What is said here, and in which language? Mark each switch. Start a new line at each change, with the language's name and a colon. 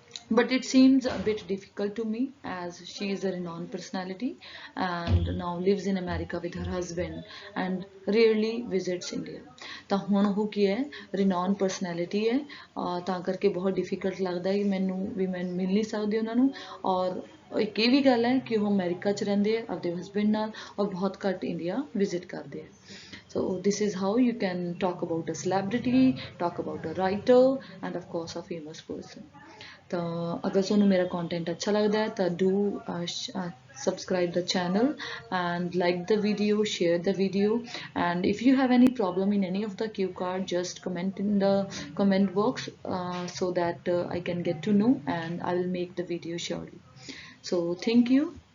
English: But it seems a bit difficult to me as she is a renowned personality and now lives in America with her husband and rarely visits India.
Punjabi: ਤਾਂ ਹੁਣ ਉਹ ਕੀ ਹੈ
English: renowned personality
Punjabi: ਹੈ ਤਾਂ ਕਰਕੇ ਬਹੁਤ difficult ਲੱਗਦਾ ਹੈ ਮੈਨੂੰ ਵੀ ਮੈਂ ਮਿਲ ਨਹੀਂ ਸਕਦੀ ਉਹਨਾਂ ਨੂੰ ਔਰ ਇੱਕ ਇਹ ਵੀ ਗੱਲ ਹੈ ਕਿ ਉਹ ਅਮਰੀਕਾ 'ਚ ਰਹਿੰਦੇ ਆ ਆਪਦੇ ਹਸਬੈਂਡ ਨਾਲ ਔਰ ਬਹੁਤ ਘੱਟ ਇੰਡੀਆ ਵਿਜ਼ਿਟ ਕਰਦੇ ਆ.
English: So this is how you can talk about a celebrity, talk about a writer and of course a famous person.
Punjabi: ਤਾਂ ਅਗਰ ਤੁਹਾਨੂੰ ਮੇਰਾ ਕੰਟੈਂਟ ਅੱਛਾ ਲੱਗਦਾ ਹੈ ਤਾਂ
English: do subscribe the channel and like the video, share the video, and if you have any problem in any of the cue card just comment in the comment box so that I can get to know and I will make the video surely. So thank you.